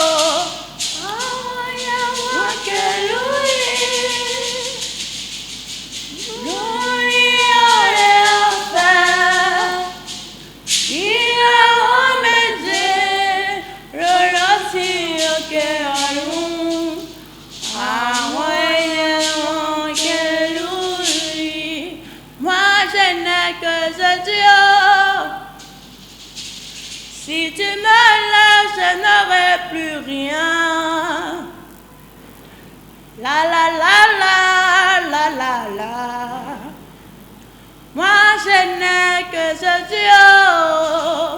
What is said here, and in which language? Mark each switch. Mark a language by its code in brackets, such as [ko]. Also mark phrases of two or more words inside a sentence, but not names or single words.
[yo] Àwọn ẹyẹ wọn ké lúlì, lúlì ọrẹ ọ̀fẹ́. Ìràwọ̀ méje ló rọ̀ sí lókè ọ̀run. Àwọn ẹyẹ wọn ké lúlì, wọ́n á ṣe náà. [fr] n'es que ce Dieu. Si tu me laisses, je n'aurai plus rien. La la la la la la la. Moi je n'ai que ce Dieu.